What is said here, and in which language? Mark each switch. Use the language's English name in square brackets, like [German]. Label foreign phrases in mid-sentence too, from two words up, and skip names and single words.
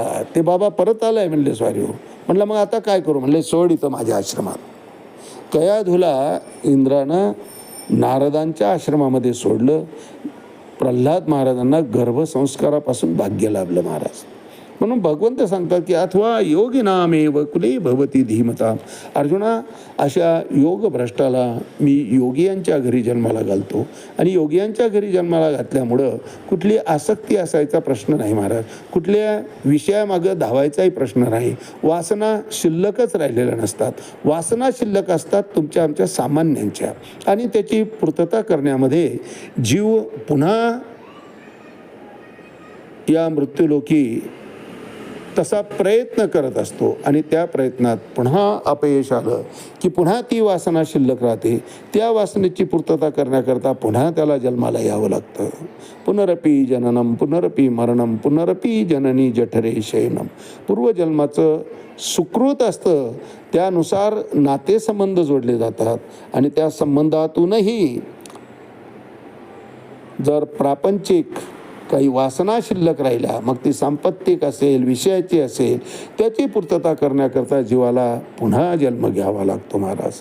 [Marathi] ते बाबा परत आलाय म्हणले स्वारी हो. म्हणलं मग आता काय करू? म्हणले सोड इथं माझ्या आश्रमात. कयाधूला इंद्रानं नारदांच्या आश्रमामध्ये सोडलं. प्रल्हाद महाराजांना गर्भसंस्कारापासून भाग्य लाभलं महाराज. म्हणून भगवंत सांगतात की [Sanskrit] अथवा योगिनामेव कुले भवती धीमता. [Marathi] अर्जुना, अशा योग भ्रष्टाला मी योगियांच्या घरी जन्माला घालतो. आणि योगियांच्या घरी जन्माला घातल्यामुळं कुठली आसक्ती असायचा प्रश्न नाही महाराज. कुठल्या विषयामागं धावायचाही प्रश्न नाही. वासना शिल्लकच राहिलेल्या नसतात. वासना शिल्लक असतात तुमच्या आमच्या सामान्यांच्या, आणि त्याची पूर्तता करण्यामध्ये जीव पुन्हा या मृत्यूलोकी तसा प्रयत्न करत असतो. आणि त्या प्रयत्नात पुन्हा अपयश आलं की पुन्हा ती वासना शिल्लक राहते. त्या वासनेची पूर्तता करण्याकरता पुन्हा त्याला जन्माला यावं लागतं. [Sanskrit] पुनरपी जननम पुनरपी मरणम पुनरपी जननी जठरे शयनम. [Marathi] पूर्वजन्माचं सुकृत असतं, त्यानुसार नातेसंबंध जोडले जातात. आणि त्या संबंधातूनही जर प्रापंचिक काही वासना शिल्लक राहिल्या, मग ती सांपत्तिक असेल, विषयाची असेल, त्याची पूर्तता करण्याकरता जीवाला पुन्हा जन्म घ्यावा लागतो महाराज.